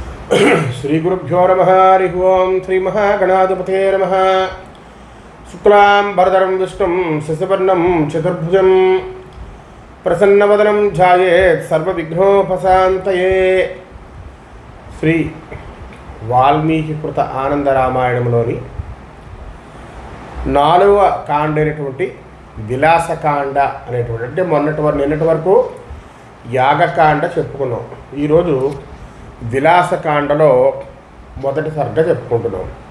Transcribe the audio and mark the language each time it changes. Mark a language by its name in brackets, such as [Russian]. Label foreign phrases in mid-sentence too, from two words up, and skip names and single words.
[Sanskrit] श्री गुरुभ्यो नमः। हरि ओं। श्री महागणाधिपते नमः। शुक्लांबरधरं विष्णुं शशिवर्णं चतुर्भुजं प्रसन्नवदनं ध्यायेत् सर्वविघ्नोपशान्तये। [Telugu] श्री వాల్మీకి కృత ఆనంద రామాయణంలోని 4వ కాండైనటువంటి విలాసకాండ అనేటువంటి, అంటే నిన్నటి వరకు యాగకాండ చెప్పుకున్నాం. ఈరోజు విలాసకాండలో మొదటి సర్గ చెప్పుకుంటున్నాం.